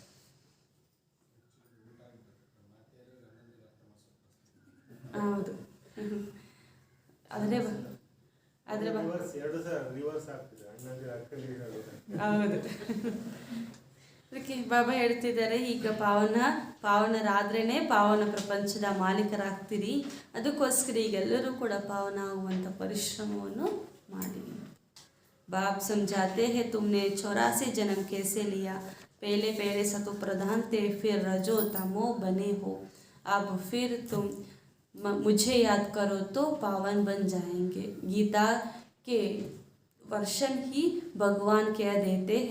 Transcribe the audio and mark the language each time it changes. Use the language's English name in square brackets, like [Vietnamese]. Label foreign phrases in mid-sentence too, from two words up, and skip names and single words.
[Kannada] ಹೌದು, ಆದರೆ ಹೌದು. ಅದಕ್ಕೆ ಬಾಬಾ ಹೇಳ್ತಿದ್ದಾರೆ, ಈಗ ಪಾವನರಾದ್ರೇ ಪಾವನ ಪ್ರಪಂಚದ ಮಾಲೀಕರಾಗ್ತೀರಿ. ಅದಕ್ಕೋಸ್ಕರ ಈಗೆಲ್ಲರೂ ಕೂಡ ಪಾವನ ಆಗುವಂಥ ಪರಿಶ್ರಮವನ್ನು ಮಾಡಿ. [Hindi] बाप समझाते हैं, तुमने 84 जन्म कैसे लिया. पहले सतो प्रधान थे, फिर रजो तमो बने हो. अब फिर तुम मुझे याद करो तो पावन बन जाएंगे. गीता के वर्षन ही भगवान कह देते हैं।